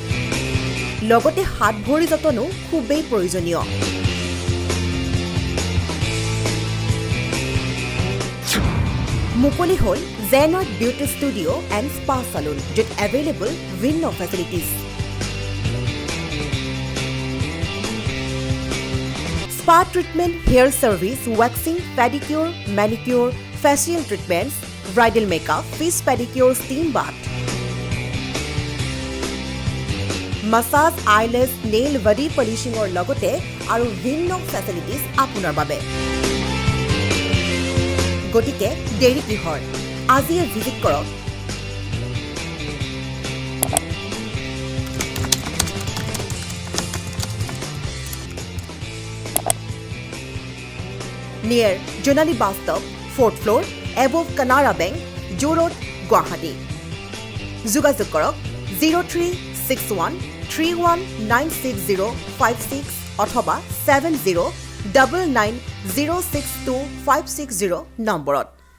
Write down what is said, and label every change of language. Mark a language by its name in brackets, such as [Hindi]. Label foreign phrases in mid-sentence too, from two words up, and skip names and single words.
[Assamese] লগতে হাত ভৰি যতনো খুবেই প্ৰয়োজনীয়। মুকলি হ'ল জেনাৰ্ড বিউটি ষ্টুডিঅ' এণ্ড স্পা চালুন, য'ত এভেইলেবল ভিন্ন ফেচিলিটিজ। [English] Spa treatment, hair service, waxing, pedicure, manicure, facial treatments, bridal makeup, fish pedicure, steam bath. massage, eyelash, nail, body polishing or [Assamese] লগতে আৰু ভিন্ন [English] facilities [Assamese] আপোনাৰ বাবে. গতিকে দেৰি কিহৰ আজিয়ে ভিজিট কৰক [English] near Jonali Bus Stop, 4th floor, above Kanara Bank, Joo Road, [Assamese] Guwahati. যোগাযোগ কৰক 0361319606 অথবা 7099062560 নম্বৰত